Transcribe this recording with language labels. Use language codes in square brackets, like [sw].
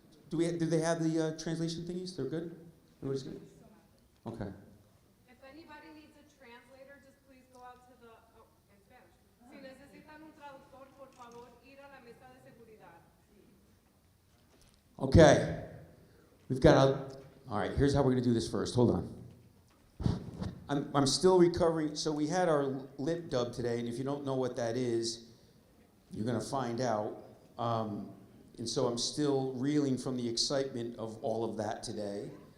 [en] Do they have the translation thingies? They're good. Everybody's good. Okay. If anybody needs a translator, just please go out to the. Oh, en Spanish. [es] Si necesitan un traductor, por favor, ir a la mesa de seguridad. [en] Okay. We've got all right, here's how we're going to do this first. Hold on. I'm still recovering. So we had our lip dub today, and if you don't know what that is, you're going to find out. And so I'm still reeling from the excitement of all of that today.